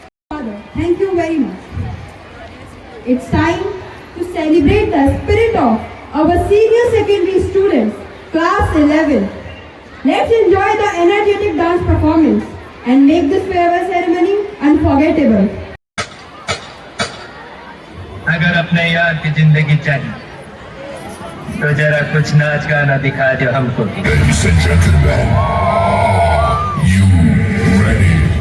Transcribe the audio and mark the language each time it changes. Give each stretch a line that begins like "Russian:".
English: Father, thank you very much. It's time to celebrate the spirit of our senior secondary students, class 11. Let's enjoy the energetic dance performance and make this farewell ceremony unforgettable.
Hindi: अगर अपने यार की जिंदगी चाहिए तो जरा कुछ नाच गाना दिखा दो हमको।
English: Ladies and gentlemen, you ready?